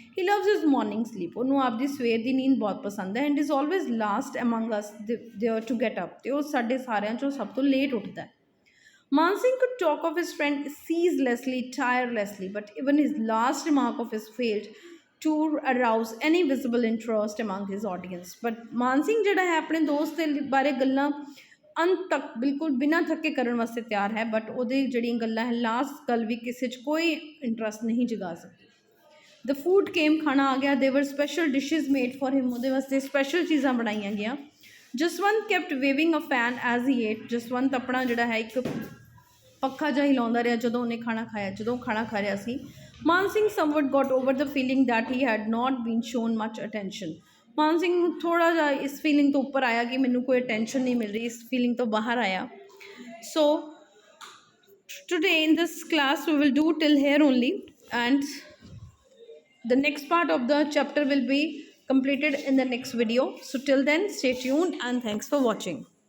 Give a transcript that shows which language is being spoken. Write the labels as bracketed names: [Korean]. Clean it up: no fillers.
[English] he loves his morning sleep, [Punjabi] ਉਹਨੂੰ ਆਪਦੀ ਸਵੇਰ ਦੀ ਨੀਂਦ ਬਹੁਤ ਪਸੰਦ ਹੈ। [English] and is always last among us there to get up, [Punjabi] ਅਤੇ ਉਹ ਸਾਡੇ ਸਾਰਿਆਂ 'ਚੋਂ ਸਭ ਤੋਂ ਲੇਟ ਉੱਠਦਾ ਹੈ। [English] Man Singh could talk of his friend ceaselessly, tirelessly, but even his last remark of his failed to arouse any visible interest among his audience. [Punjabi] But Man Singh ਜਿਹੜਾ ਹੈ ਆਪਣੇ ਦੋਸਤ ਦੇ ਬਾਰੇ ਗੱਲਾਂ ਅੰਤ ਤੱਕ ਬਿਲਕੁਲ ਬਿਨਾਂ ਥੱਕੇ ਕਰਨ ਵਾਸਤੇ ਤਿਆਰ ਹੈ, ਬਟ ਉਹਦੀ ਜਿਹੜੀਆਂ ਗੱਲਾਂ ਹੈ ਲਾਸਟ ਗੱਲ ਵੀ ਕਿਸੇ 'ਚ ਕੋਈ ਇੰਟਰਸਟ ਨਹੀਂ ਜਗਾ ਸਕਦੀ। [English] the food came, [Punjabi] ਖਾਣਾ ਆ ਗਿਆ। [English] there were special dishes made for him, [Punjabi] ਉਹਦੇ ਵਾਸਤੇ ਸਪੈਸ਼ਲ ਚੀਜ਼ਾਂ ਬਣਾਈਆਂ ਗਈਆਂ। ਜਸਵੰਤ [English] kept waving a fan as he ate, [Punjabi] ਜਸਵੰਤ ਆਪਣਾ ਜਿਹੜਾ ਹੈ ਇੱਕ ਪੱਖਾ ਜਿਹਾ ਹਿਲਾਉਂਦਾ ਰਿਹਾ ਜਦੋਂ ਉਹਨੇ ਖਾਣਾ ਖਾਇਆ, ਜਦੋਂ ਖਾਣਾ ਖਾ ਰਿਹਾ ਸੀ। [English] Maan Singh somewhat got over the feeling that he had not been shown much attention. [Punjabi] ਮਾਨ ਸਿੰਘ ਨੂੰ ਥੋੜ੍ਹਾ ਜਿਹਾ ਇਸ ਫੀਲਿੰਗ ਤੋਂ ਉੱਪਰ ਆਇਆ ਕਿ ਮੈਨੂੰ ਕੋਈ ਅਟੈਂਸ਼ਨ ਨਹੀਂ ਮਿਲ ਰਹੀ, ਇਸ ਫੀਲਿੰਗ ਤੋਂ ਬਾਹਰ ਆਇਆ। [English] So today in this class we will do till here only, and the next part of the chapter will be completed in the next video. So till then, stay tuned and thanks for watching.